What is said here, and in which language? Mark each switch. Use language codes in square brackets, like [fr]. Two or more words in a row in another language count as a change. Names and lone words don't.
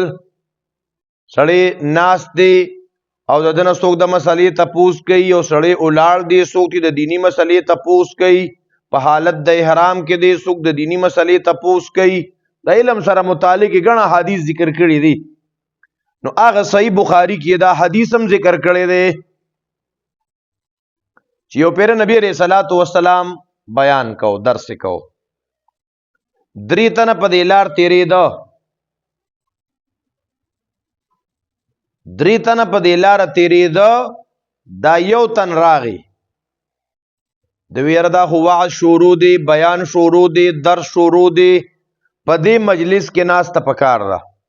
[ps] سړی ناست دی او د دنه څوک د مسلې تپوس کوي، او سړی ولاړ دی څوک د دینی مسلې تپوس کوي، په حالت د احرام کې دی څوک د دینی مسلې تپوس کوي. د علم سره متعلق ګڼه حدیث ذکر کړي دي. نو هغه صحیح بخاری کې دا حدیث هم ذکر کړی دی چې یو پیر نبی [ar] علیہ الصلوۃ والسلام [ps] بیان کو، درس کو، 3 تنه په دې لار تېرېده، 3 تنه په دې لار تېرېده، دا یو تن راغی، د ویره دا خو وعظ شروع دی، بیان شروع دی، درس شروع دی، په دې مجلس کې ناسته پکار ده.